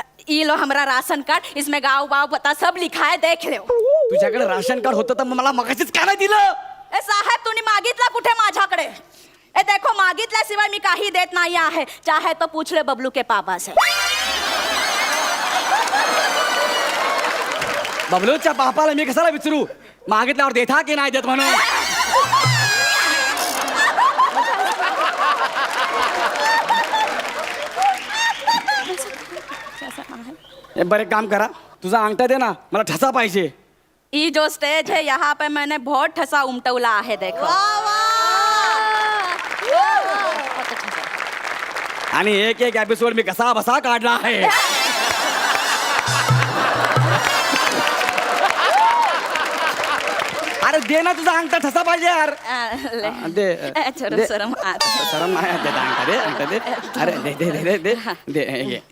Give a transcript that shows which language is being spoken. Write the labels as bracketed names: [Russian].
[Hindi] ये लो हमारा ration card इसमें गाँव वाव पता सब लिखा है देख लो. [Marathi] तुझ्याकडे राशन कार्ड होतं तर मला मगाशीच का नाही दिलं. ए साहेब तुम्ही मागितला कुठे माझ्याकडे. ए देखो मागितल्याशिवाय मी काही देत नाही आहे. [Hindi] चाहे तो पूछ ले बबलू के पापा से. [Marathi] बबलूच्या बापाला मी कशाला विचारू मागितल्यावर देता की नाही देत म्हणून. बरं काम करा तुझा अंगठा दे ना मला ठसा पाहिजे. [Hindi] ये जो स्टेज है यहाँ पे मैंने बहुत [Marathi] ठसा उमटवला [Hindi] है देखो. [Marathi] आणि एक एक एपिसोड मी कसा बसा काढला आहे. अरे दे ना तुझा अंगठा ठसा पाहिजे यार. दे दे. शरम शरम नाही दे अंगठा दे अंगठा दे. अरे दे दे दे दे दे घे.